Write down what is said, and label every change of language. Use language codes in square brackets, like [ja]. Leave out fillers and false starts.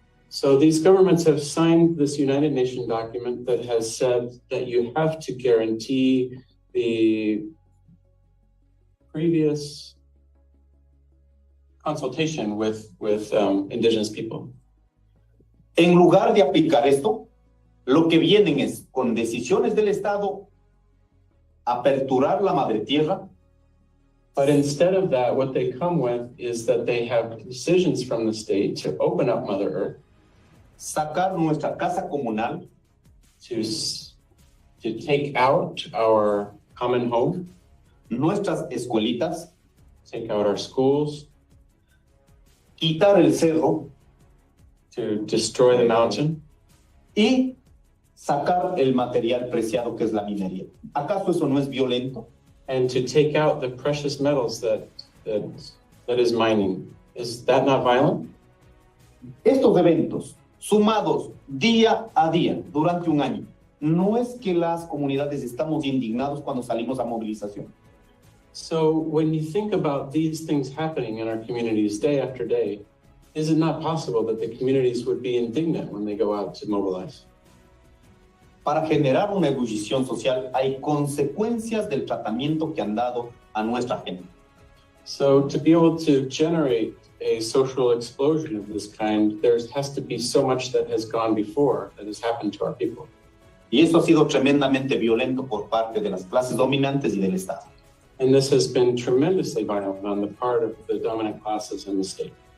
[en] So these governments have signed this United Nations document that has said that you have to guarantee the previous consultation with indigenous people. [es] En lugar de aplicar esto, lo que vienen es, con decisiones del Estado, aperturar la madre tierra. [en] But instead of that, what they come with is that they have decisions from the state to open up Mother Earth, [es] sacar nuestra casa comunal, [en] to take out our common home, [es] nuestras escuelitas, [en] take out our schools, [es] quitar el cerro, [en] to destroy the mountain, [es] y sacar el material preciado que es la minería. ¿Acaso eso no es violento? [en] and to take out the precious metals that is mining. Is that not violent? [es] Estos eventos, sumados día a día durante un año, no es que las comunidades estamos indignados cuando salimos a movilización. [en] So when you think about these things happening in our communities day after day, is it not possible that the communities would be indignant when they go out to mobilize? [es] Para generar una ebullición social hay consecuencias del tratamiento que han dado a nuestra gente. [en] So to be able to generate a social explosion of this kind, there has to be so much that has gone before, that has happened to our people. [es] Y eso ha sido tremendamente violento por parte de las clases dominantes y del Estado. [en] And this has been tremendously violent on the part of the dominant classes in the state.